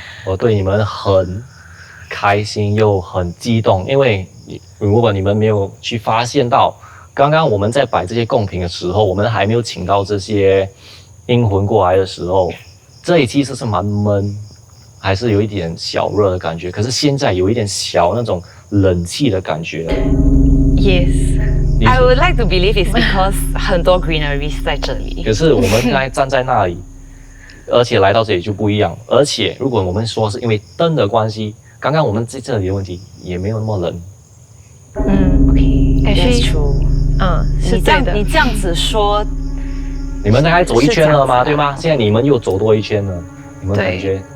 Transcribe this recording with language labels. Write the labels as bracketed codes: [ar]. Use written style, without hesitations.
[zh] 我对你们很开心又很激动，因为如果你们没有去发现到，刚刚我们在摆这些贡品的时候，我们还没有请到这些阴魂过来的时候，这里其实是蛮闷，还是有一点小热的感觉。可是现在有一点小那种冷气的感觉。 [en] Yes， I would like to believe it's because [zh] 很多 [en] greeneries [zh] 在这里。可是我们刚才站在那里，而且来到这里就不一样。而且如果我们说是因为灯的关系，刚刚我们在这里的问题也没有那么冷。 [en] OK，that's true。 [zh] 是对的。你这样子说。你们大概走一圈了吗？对吗？现在你们又走多一圈了，你们感觉？